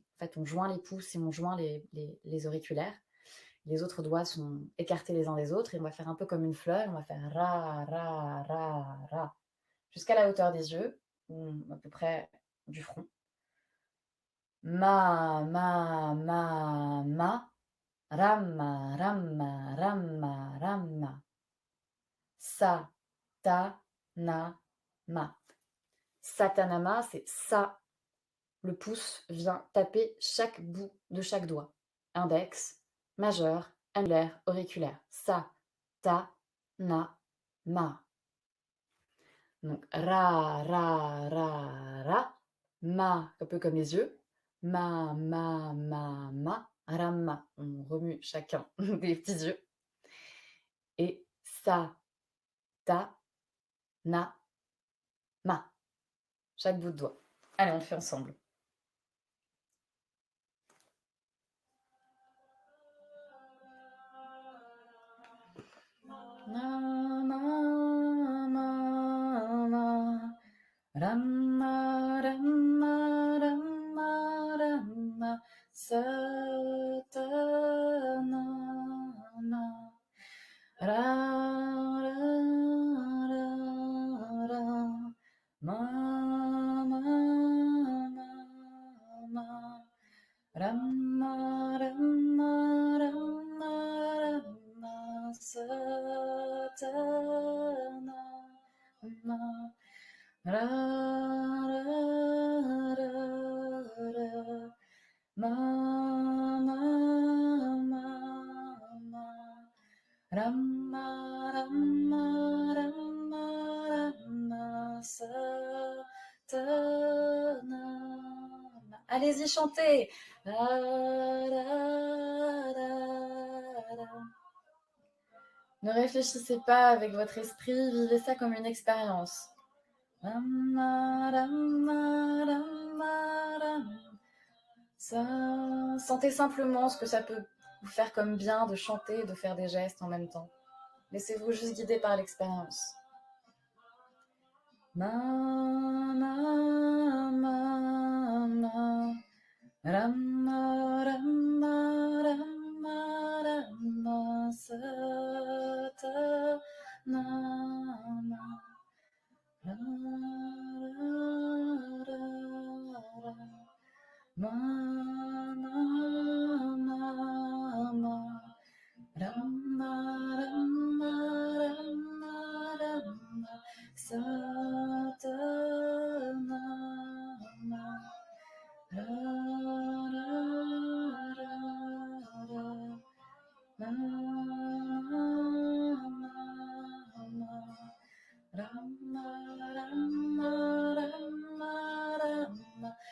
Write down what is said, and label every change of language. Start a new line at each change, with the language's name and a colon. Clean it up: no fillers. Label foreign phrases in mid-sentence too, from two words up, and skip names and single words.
French: En fait, on joint les pouces et on joint les auriculaires. Les autres doigts sont écartés les uns des autres et on va faire un peu comme une fleur. On va faire ra, ra, ra, ra, jusqu'à la hauteur des yeux, ou à peu près du front. Ma, ma, ma, ma, ramma, ramma, ramma, ramma. Sa, ta, na, ma. Satanama, c'est ça. Le pouce vient taper chaque bout de chaque doigt. Index, majeur, annulaire, auriculaire. Sa, ta, na, ma. Donc, ra, ra, ra, ra. Ma, un peu comme les yeux. Ma, ma, ma, ma. Rama. On remue chacun des petits yeux. Et sa, ta, na, ma. Chaque bout de doigt. Allez, on le fait ensemble. Na, ma, ma, ma. Rama, rama, rama, rama. Satana, na. Ra, ra, ra, ra. Ma, ma, ma, ma. Rama, rama, rama, rama. Satana, na. Ra, ra, ra, ra. Ma, ma, ma, ma. Rama, rama, rama, rama. Satana. Allez-y, chantez. Ra, ra, ra, ra. Ne réfléchissez pas avec votre esprit, vivez ça comme une expérience. Rama, rama, rama, rama. Sentez simplement ce que ça peut vous faire comme bien de chanter et de faire des gestes en même temps. Laissez-vous juste guider par l'expérience. Ma, ma, ma, ma. Rama, rama, rama, rama, sata, na, na. Ra, ra, ra, ra. Ma, ma, ma, ma. Rama, rama, rama, rama, satana, ra, ra, ra, ra, ma, ma, ma, rama, rama, rama, rama,